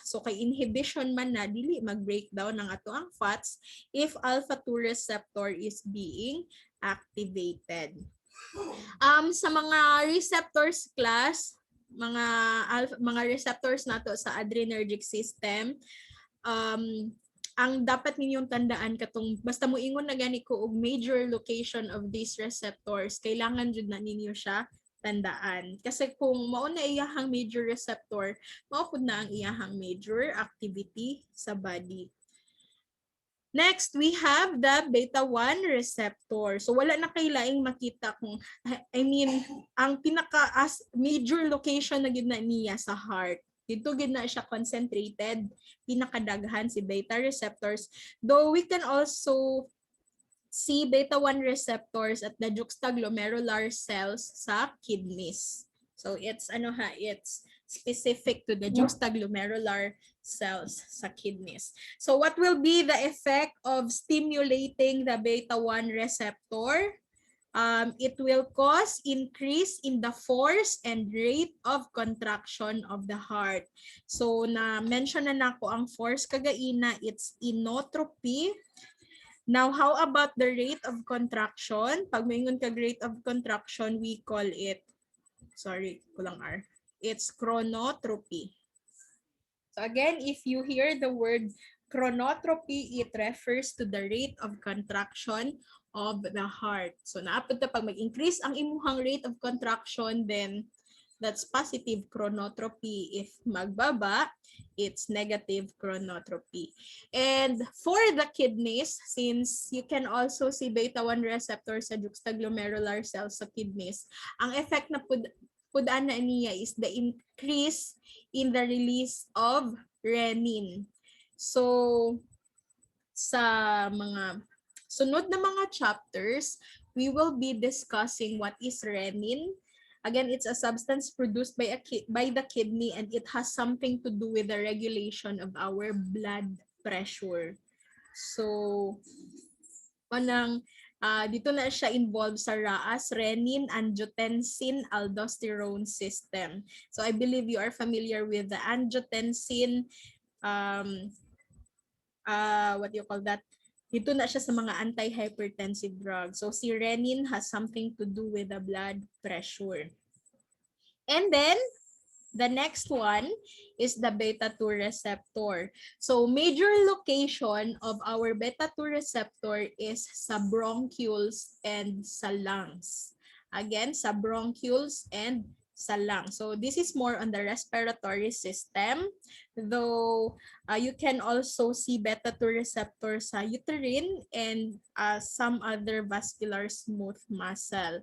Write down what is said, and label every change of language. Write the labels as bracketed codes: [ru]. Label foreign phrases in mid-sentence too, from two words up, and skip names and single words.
[ceb] So kay inhibition man na, dili mag-breakdown ng ato ang fats if [en] alpha-2 receptor is being activated. [ceb] Sa mga receptors class, mga receptors nato sa [en] adrenergic system, [ceb] ang dapat ninyong tandaan katong basta moingon na gani ko og [en] major location of these receptors, [ceb] kailangan jud na ninyo siya tandaan. Kasi kung mao na iyahang [en] major receptor, [ceb] mao pud na ang iyahang major activity sa body. [en] Next, we have the beta-1 receptor. [ceb] So wala na kay laing makita kung, [en] I mean, [ceb] ang major location na gid na niya sa heart. Dito gid na siya concentrated, pinakadaghan si [en] beta receptors. Though we can also see beta-1 receptors at the juxtaglomerular cells sa kidneys. So it's it's specific to the juxtaglomerular cells sa kidneys. So what will be the effect of stimulating the beta-1 receptor? It will cause increase in the force and rate of contraction of the heart. [ceb] So na-mention na nako ang force kagaina, [en] it's inotropy. Now, how about the rate of contraction? [ceb] Pag maingon kag [en] rate of contraction, we call it, sorry, kulang R. It's chronotropy. So again, if you hear the word chronotropy, it refers to the rate of contraction of the heart. So [ceb] naapod ta pag mag-increase ang imuhang [en] rate of contraction, then that's positive chronotropy. If magbaba, it's negative chronotropy. And for the kidneys, since you can also see beta-1 receptor sa juxtaglomerular cells sa kidneys, [ceb] ang effect na pudaan na niya [en] is the increase in the release of renin. So, [ceb] sa mga sunod na mga chapters, [en] we will be discussing what is renin. Again, it's a substance produced by the kidney, and it has something to do with the regulation of our blood pressure. So, dito na siya involved sa RAAS, renin, angiotensin, aldosterone system. So I believe you are familiar with the angiotensin, what do you call that? Dito na siya sa mga anti-hypertensive drugs. So si renin has something to do with the blood pressure. And then, the next one is the beta-2 receptor. So major location of our beta-2 receptor is sa bronchioles and sa lungs. Again, sa bronchioles and sa lungs. So this is more on the respiratory system, though you can also see beta-2 receptors sa uterine and some other vascular smooth muscle.